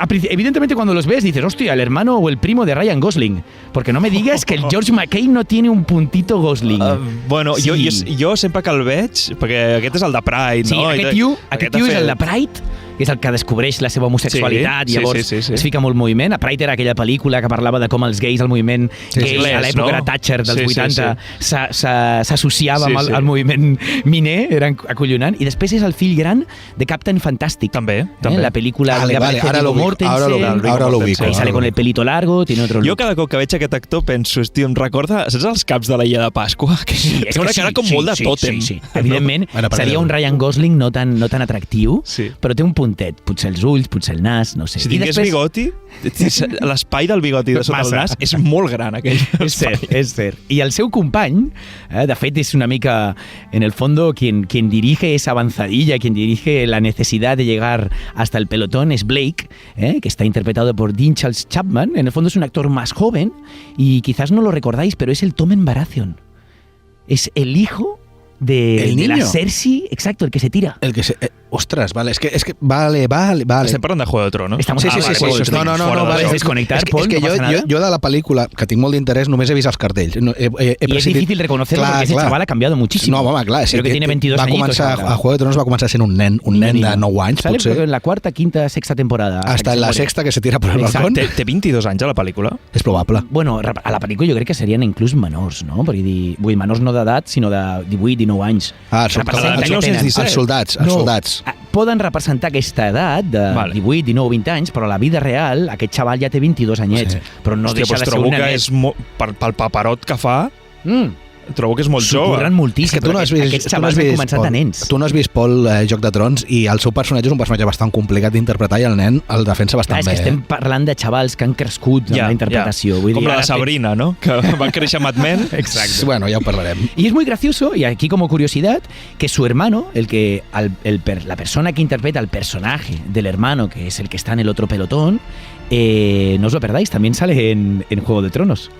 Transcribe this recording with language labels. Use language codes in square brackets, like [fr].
[es] Evidentemente cuando los ves dices, hostia, el hermano o el primo de Ryan Gosling, porque no me digas que el George Mackay no tiene un puntito Gosling. Bueno, sí. [ca] jo sempre que el veig, perquè aquest és el de Pride, sí, no? Aquest tio és el de Pride, que és el que descobreix la seva homosexualitat, i llavors es fica molt moviment. A Pride era aquella pel·lícula que parlava de com els gais, el moviment gay, a l'època era Thatcher dels 80, s'associava amb el moviment miner, era acollonant. I després és el fill gran de Captain Fantastic. També. La pel·lícula [es] vale, ara lo ubico. Ahí sale con el pelito largo, tiene otro look. [ca] Jo cada cop que veig aquest actor penso, hòstia, em recorda, saps els caps de l'Illa de Pasqua? Que és una cara com molt de tòtem. Sí. Evidentment, seria un Ryan Gosling no tan atractiu, però té un puntet, potser els ulls, potser el nas, no sé. Si tingués bigoti, l'espai del bigoti de sota el nas és molt gran, aquell. És cert. I el seu company, de fet, és una mica, [es] en el fondo, quien dirige esa avanzadilla, quien dirige la necesidad de llegar hasta el pelotón, es Blake, que está interpretado por Dean Charles Chapman. En el fondo es un actor más joven y quizás no lo recordáis, pero es el Tommen Baratheon. Es el hijo de la Cersei, exacto, el que se tira. El que se... ostras, vale, es que vale. [ca] Estem parlant de Juego de Tronos. [es] Estamos sí. No, vale. Desconectar, [ca] és que jo de la pel·lícula, que tinc molt d'interès, només he vist els cartells. [es] Y es difícil reconocerlo porque ese chaval ha cambiado muchísimo. [ca] No, home, clar. [es] Creo que tiene 22 añitos. [ca] A Juego de Tronos va començar sent un nen de 9 anys, [es] Sale [ca] potser. [es] en la cuarta, quinta, sexta temporada. Hasta en la sexta, que se tira por el balcón. [ca] Té 22 anys a la pel·lícula? És probable. Bueno, a la pel·lícula jo crec que serien inclús menors, no? Perquè menors no d'edat, sinó de 18, 19 anys. Els soldats. Poden representar aquesta edat de 18, 19, 20 anys, però a la vida real aquest xaval ja té 22 anyets. Però no deixa de ser un nenet. Trobo que pel paperot que fa... Trobo que és molt jove. S'ho curren moltíssim, però aquests xavals han començat a nens. Tu no has vist, Pol, Joc de Trons, i el seu personatge és un personatge bastant complicat d'interpretar i el nen el defensa bastant bé. És que estem parlant de xavals que han crescut amb la interpretació. Vull dir, com la de Sabrina, ¿no? Que va créixer Mad Men. [es] Exacto. [ca] Bueno, ya parlarem. [es] Y es muy gracioso, y aquí como curiosidad, que su hermano, la persona que interpreta al personaje del hermano, que es el que está en el otro pelotón, no os lo perdáis, también sale en Juego de Tronos.